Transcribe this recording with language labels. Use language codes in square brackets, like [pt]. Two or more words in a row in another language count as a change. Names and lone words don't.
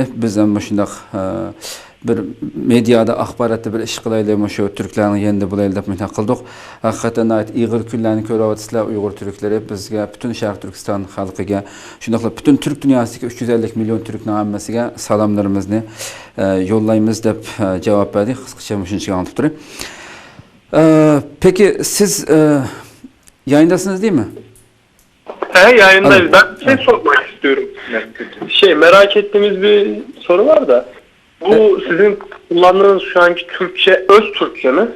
[uz] Biz ham shundaq bir medyada axborotda bir ish qilaylik, shu turklarning yendi bo'laylik deb mehnat qildik. Haqiqatan ayt ig'ir kunlarni ko'ryapsizlar Uyg'ur turklari bizga, butun Sharq Turkiston xalqiga, shundaqla butun turk dunyosidagi 350 million turkning hammasiga salomlarimizni yollaymiz deb javob berdi. Qisqacha shuncha anlatib turay. [tr] Peki siz yayındasınız değil mi? He, yayındayız. Evet. Ben şey sormak istiyorum. Merak ettiğimiz bir soru var da. Bu sizin kullandığınız şu anki Türkçe, öz Türkçe mi?